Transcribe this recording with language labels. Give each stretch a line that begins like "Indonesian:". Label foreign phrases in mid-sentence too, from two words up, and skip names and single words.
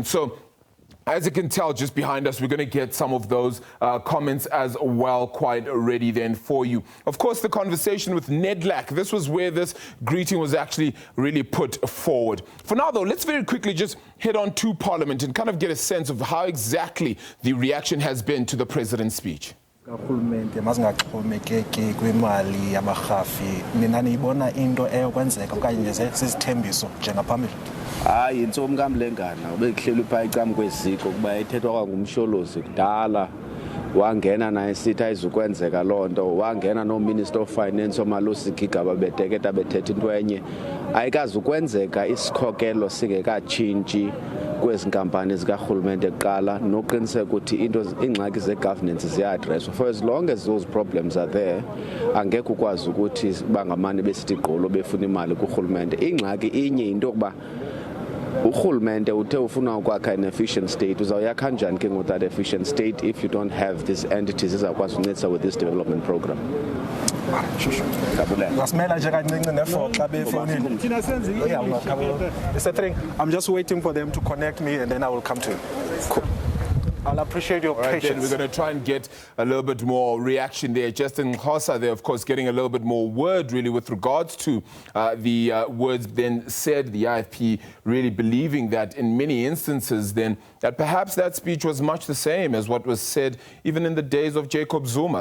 English: So as you can tell just behind us, we're going to get some of those comments as well quite ready then for you. Of course, the conversation with Nedlac, this was where this greeting was actually really put forward. For now, though, let's very quickly just head on to Parliament and kind of get a sense of how exactly the reaction has been to the president's speech.
Xhosa: Urhulumente mazingaxhomekeki kwimali yabarhafi. Nina niyibona into eyokwenzeka okanye sizithembiso njengaphambili? Hayi, intsomi kamlengana ubekuhleli phaa ecam kweziko kuba ethethwa kwangumsholozi kudala wangena naye sithi ayizukwenzeka loo nto, wangena no-
English: Minister of Finance
Xhosa: oMalusi Gigaba bedeketa bethetha into enye. Ayikazukwenzeka isikhokelo singekatshintshi kwezi nkampani zikarhulumente kuqala noqiniseka ukuthi iingxaki ze-governance ziya-addresswa.
English: For as long as those problems are there,
Xhosa: angekho ukwazi ukuthi bangamane besithi gqolo befuna imali kurhulumente. Ingxaki inye yinto yokuba urhulumente uthe ufuna ukwakha
English: an efficient state,
Xhosa: uzawuyakha njani ke
English: that efficient state if you don't have these entities
Xhosa: ezakwazi uncedisa
English: with this development program? I'm just waiting for them to connect me and then I will come to you. Cool. I'll appreciate your patience. Then we're going to try and get a little bit more reaction there. Justin Khosa there, of course, getting a little bit more word really with regards to the words then said, the IFP really believing that in many instances then that perhaps that speech was much the same as what was said even in the days of Jacob Zuma.